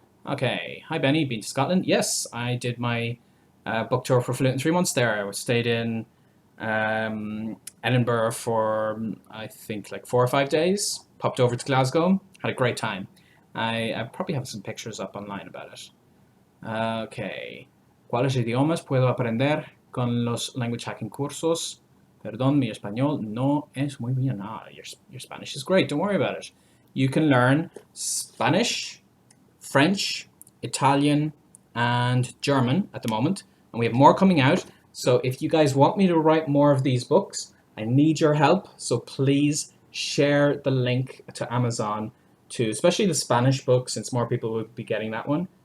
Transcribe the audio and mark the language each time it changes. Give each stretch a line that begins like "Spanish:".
English: Okay, hi Benny, been to Scotland? Yes, I did my book tour for Flute in 3 months there. I stayed in Edinburgh for I think like 4 or 5 days. Popped over to Glasgow, had a great time. I probably have some pictures up online about it.
Spanish: Okay, ¿cuáles idiomas puedo aprender con los
English: language hacking
Spanish: cursos? Perdón, mi español no es muy bien.
English: Your Spanish is great, don't worry about it. You can learn Spanish, French, Italian, and German at the moment, and we have more coming out. So if you guys want me to write more of these books, I need your help. So please share the link to Amazon to, especially the Spanish book, since more people will be getting that one.